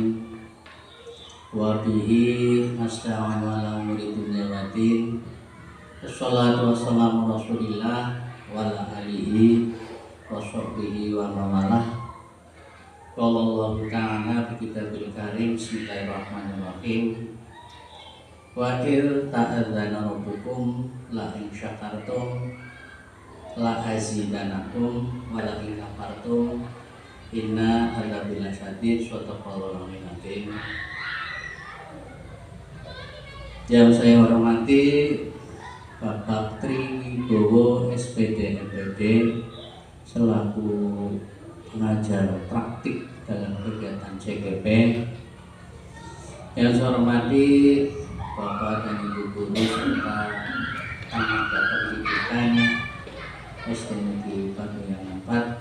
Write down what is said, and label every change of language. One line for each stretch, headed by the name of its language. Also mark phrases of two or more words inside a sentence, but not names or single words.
Arabic: وبه نستعين على أمور الدنيا والدين. والصلاة والسلام رسول الله وعلى آله وصحبه ومن والاه. قال الله تعالى في الكتاب الكريم. بسم الله الرحمن الرحيم. وإذ تأذن ربكم لئن شكرتم لأزيدنكم ولئن كفرتم إن عذابي لشديد. صدق الله العظيم.
Indonesian: Yang saya hormati Bapak Tri Wibowo SPD MPD selaku pengajar praktik dalam kegiatan CGP. Yang saya hormati Bapak dan Ibu guru serta tenaga pendidikan SD Negeri Paduyan 4.